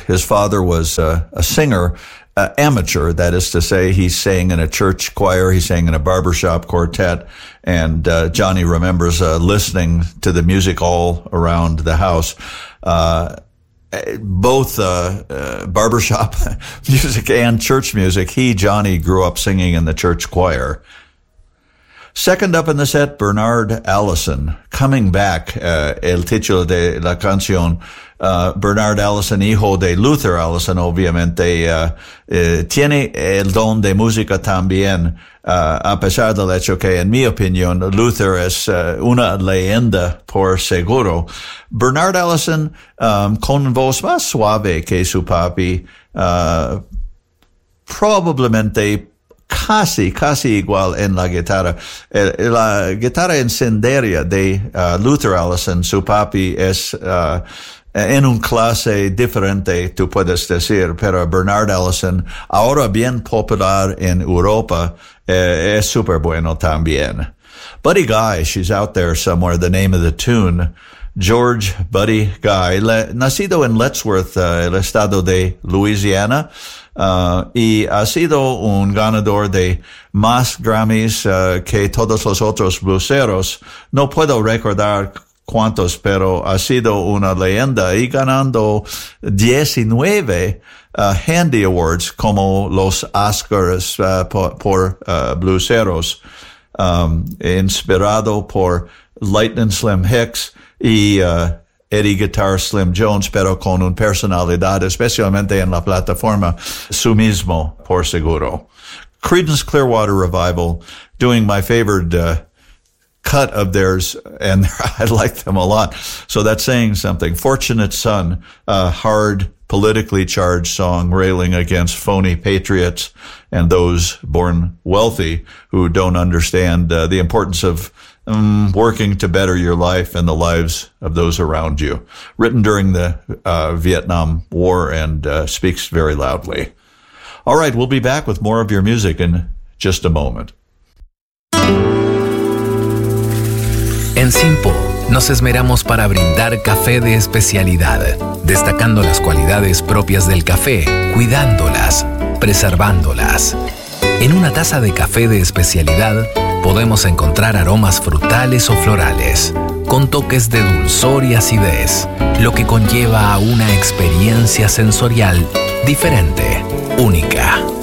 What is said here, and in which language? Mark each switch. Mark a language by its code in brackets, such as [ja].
[en] His father was a singer. Amateur, that is to say, he sang in a church choir, he sang in a barbershop quartet, and Johnny remembers listening to the music all around the house. Both barbershop music and church music, Johnny grew up singing in the church choir. Second up in the set, Bernard Allison, coming back, [es] el título de la canción, Bernard Allison, hijo de Luther Allison, obviamente, tiene el don de música también, a pesar del hecho que, en mi opinión, Luther es una leyenda por seguro. Bernard Allison, con voz más suave que su papi, probablemente casi igual en la guitarra. La guitarra encendería de Luther Allison, su papi, es en un clase diferente, tú puedes decir, pero Bernard Allison, ahora bien popular en Europa, es súper bueno también. [en] Buddy Guy, she's out there somewhere, the name of the tune. [es] George Buddy Guy, nacido en Lettsworth, el estado de Louisiana, y ha sido un ganador de más Grammys que todos los otros blueseros. No puedo recordar cuántos, pero ha sido una leyenda y ganando 19 Handy Awards como los Oscars por blueseros, inspirado por Lightning Slim Hicks y Eddie Guitar Slim Jones, pero con una personalidad, especialmente en la plataforma, su mismo, por seguro. [en] Creedence Clearwater Revival, doing my favorite cut of theirs, and I like them a lot. So that's saying something. Fortunate Son, a hard, politically charged song railing against phony patriots and those born wealthy who don't understand the importance of working to better your life and the lives of those around you. Written during the Vietnam War and speaks very loudly. All right, we'll be back with more of your music in just a moment. [es] En Simpo, nos esmeramos para brindar café de especialidad, destacando las cualidades propias del café, cuidándolas, preservándolas. En una taza de café de especialidad, podemos encontrar aromas frutales o florales, con toques de dulzor y acidez, lo que conlleva a una experiencia sensorial diferente, única.